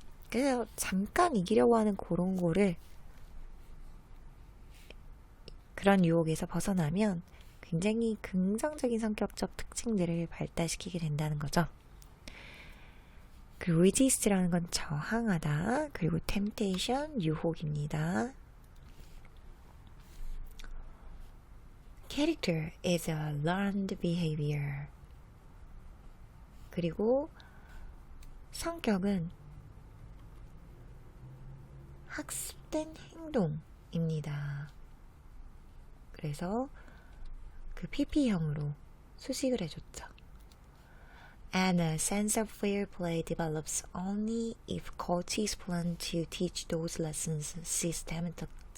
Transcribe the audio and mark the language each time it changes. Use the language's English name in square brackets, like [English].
[Korean] 그래서 잠깐 이기려고 하는 그런 거를, 그런 유혹에서 벗어나면 굉장히 긍정적인 성격적 특징들을 발달시키게 된다는 거죠. 그리고 resist라는 건 저항하다, 그리고 temptation, 유혹입니다. [English] Character is a learned behavior. [Korean] 그리고 성격은 학습된 행동입니다. 그래서 그 PP형으로 수식을 해줬죠. [English] And a sense of fair play develops only if coaches plan to teach those lessons systematically.